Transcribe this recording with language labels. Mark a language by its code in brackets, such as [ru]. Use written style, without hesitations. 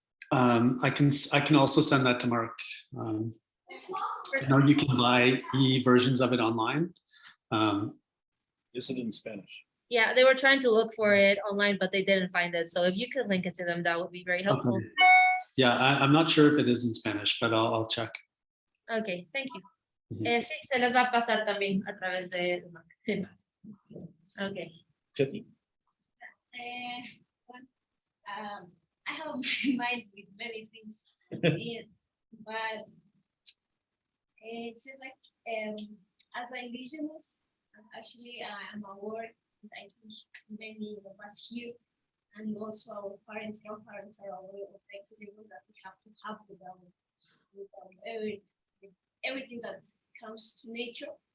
[en] I can also send that to Mark. I know you can buy e-versions of it online. Is it in Spanish? Yeah, they were trying to look for it online, but they didn't find it. So if you could link it to them, that would be very helpful. Okay. Yeah, I'm not sure if it is in Spanish, but I'll check. Okay, thank you. Mhm. [es] Sí, se les va a pasar también a través de Mac. [en] Okay. Kathy? I have my mind with many things in, but it's like as an indigenous, actually I'm aware that I think many of us here and also our parents, grandparents are aware of the equilibrium that we have to have with everything that comes to nature.